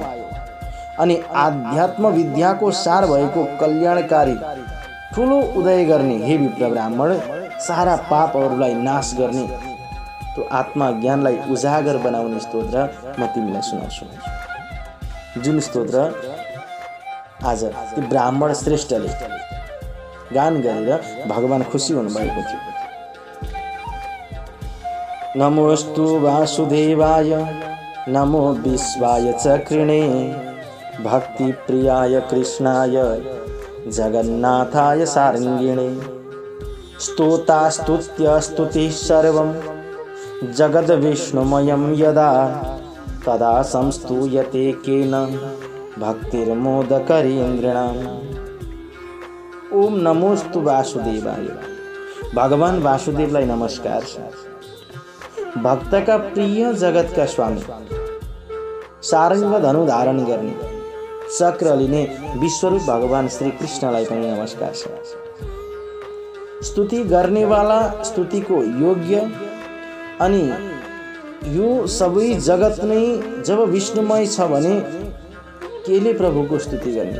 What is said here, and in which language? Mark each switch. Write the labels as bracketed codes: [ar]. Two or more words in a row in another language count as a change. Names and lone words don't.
[ne] अनि आध्यात्म विद्याको सार भएको कल्याणकारी ठुलो उदय गर्ने हे विप्र ब्राह्मण, सारा पापहरूलाई नाश गर्ने त्यो आत्मा ज्ञानलाई उजागर बनाउने स्तोत्र म तिमीलाई सुनाउँछु। जुन स्तोत्र आज त्यो ब्राह्मण श्रेष्ठले गान गरेर भगवान खुसी हुनुभएको थियो। [sa] नमोस्तु वासुदेवाय नमो विश्वाय चक्रिणे भक्ति प्रियाय कृष्णाय जगन्नाथाय सारङ्गिणे स्तोता स्तुत्य स्तुतिः सर्वं जगद विष्णुमयं यदा तदा संस्तूयते केन भक्तिर्मोदकरीन्द्रिणाम्। ओम नमोस्तु वासुदेवाय। [ne] भगवान वासुदेवलाई नमस्कार छ। भक्तका प्रिय जगतका स्वामी, सारङ्ग धनु धारण गर्ने, चक्र लिने विश्वरूप भगवान श्री कृष्णलाई पनि नमस्कार छ। स्तुति गर्नेवाला स्तुतिको योग्य। अनि यो सबै जगत नै जब विष्णुमय छ भने केले प्रभुको स्तुति गर्ने?